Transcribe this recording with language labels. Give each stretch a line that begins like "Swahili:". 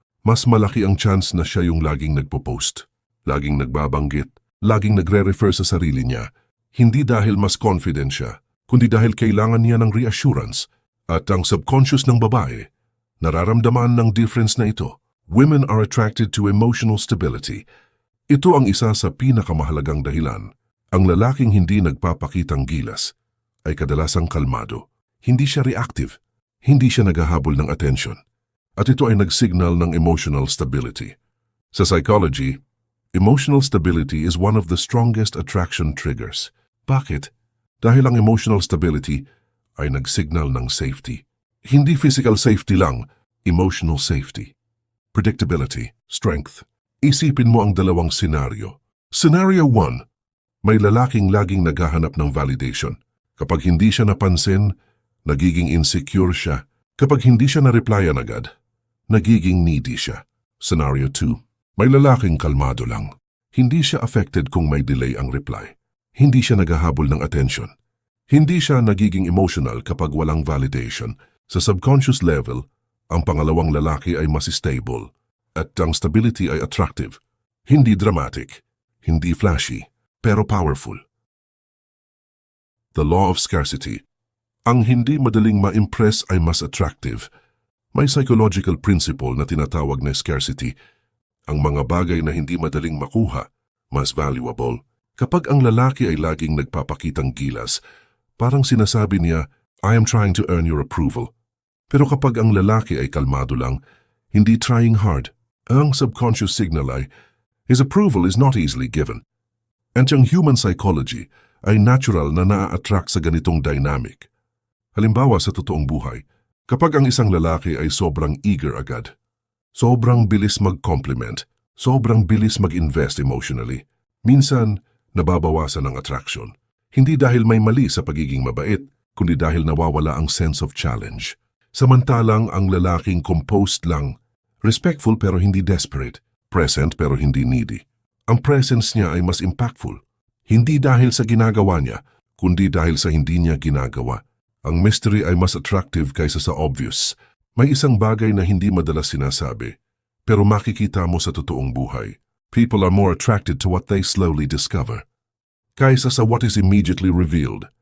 Filipino: Mas malaki ang chance na siya yung laging nagpo-post, laging nagbabanggit, laging nagre-refer sa sarili niya. Hindi dahil mas confident siya, kundi dahil kailangan niya ng reassurance. At ang subconscious ng babae, nararamdaman ng difference na ito.
English: Women are attracted to emotional stability.
Filipino: Ito ang isa sa pinakamahalagang dahilan. Ang lalaking hindi nagpapakitang gilas ay kadalasang kalmado. Hindi siya reactive. Hindi siya naghahabol ng attention. At ito ay nagsignal ng emotional stability.
English: Sa psychology, emotional stability is one of the strongest attraction triggers. Bakit?
Filipino: Dahil ang emotional stability ay nagsignal ng safety.
English: Hindi physical safety lang, emotional safety. Predictability, strength.
Filipino: Isipin mo ang dalawang senaryo. Scenario 1, may lalaking laging naghahanap ng validation. Kapag hindi siya napansin, nagiging insecure siya. Kapag hindi siya na-replyan agad, nagiging needy siya. Scenario 2, may lalaking kalmado lang. Hindi siya affected kung may delay ang reply. Hindi siya naghahabol ng attention. Hindi siya nagiging emotional kapag walang validation. Sa subconscious level, ang pangalawang lalaki ay mas stable at ang stability ay attractive. Hindi dramatic, hindi flashy, pero powerful.
English: The law of scarcity.
Filipino: Ang hindi madaling ma-impress ay mas attractive. May psychological principle na tinatawag na scarcity. Ang mga bagay na hindi madaling makuha, mas valuable. Kapag ang lalaki ay laging nagpapakitang gilas, parang sinasabi niya,
English: I am trying to earn your approval.
Filipino: Pero kapag ang lalaki ay kalmado lang, hindi trying hard, ang subconscious signal ay,
English: his approval is not easily given.
Filipino: And ang human psychology ay natural na naa-attract sa ganitong dynamic. Halimbawa sa totoong buhay, kapag ang isang lalaki ay sobrang eager agad, sobrang bilis mag-compliment, sobrang bilis mag-invest emotionally, minsan nababawasan ang attraction. Hindi dahil may mali sa pagiging mabait, kundi dahil nawawala ang sense of challenge. Samantalang ang lalaking composed lang, respectful pero hindi desperate, present pero hindi needy. Ang presence niya ay mas impactful. Hindi dahil sa ginagawa niya, kundi dahil sa hindi niya ginagawa. Ang mystery ay mas attractive kaysa sa obvious. May isang bagay na hindi madalas sinasabi, pero makikita mo sa totoong buhay.
English: People are more attracted to what they slowly discover,
Filipino: kaysa sa
English: what is immediately revealed.